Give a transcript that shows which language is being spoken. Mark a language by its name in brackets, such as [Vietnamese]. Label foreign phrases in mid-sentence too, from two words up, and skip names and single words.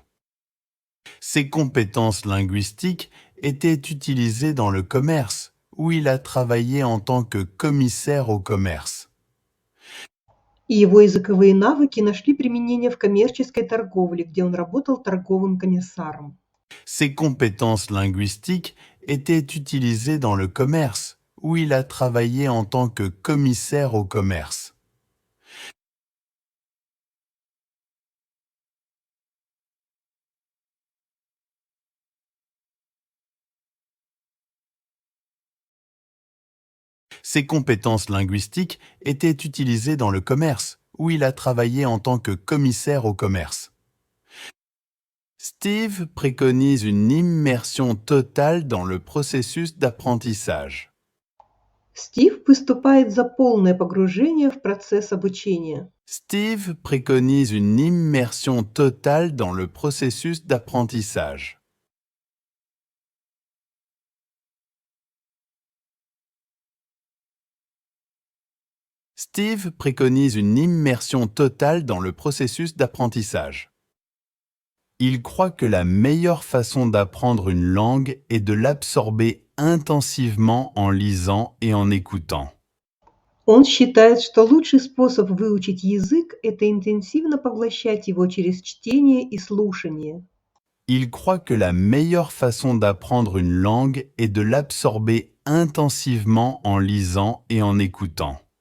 [French] Ses compétences linguistiques étaient utilisées dans le commerce, où il a travaillé en tant que commissaire au commerce. [Russian] И его языковые навыки нашли применение в коммерческой торговле, где он работал торговым комиссаром. [French] Ses compétences linguistiques étaient utilisées dans le commerce, où il a travaillé en tant que commissaire au commerce. Ses compétences linguistiques étaient utilisées dans le commerce, où il a travaillé en tant que commissaire au commerce. Steve préconise une immersion totale dans le processus d'apprentissage. [Russian] Стив выступает за полное погружение в процесс обучения. [French] Steve préconise une immersion totale dans le processus d'apprentissage. Steve préconise une immersion totale dans le processus d'apprentissage. Il croit que la meilleure façon d'apprendre une langue est de l'absorber intensivement en lisant et en écoutant. [Russian] Он считает, что лучший способ выучить язык– это интенсивно поглощать его через чтение и слушание. [French] Il croit que la meilleure façon d'apprendre une langue est de l'absorber intensivement en lisant et en écoutant.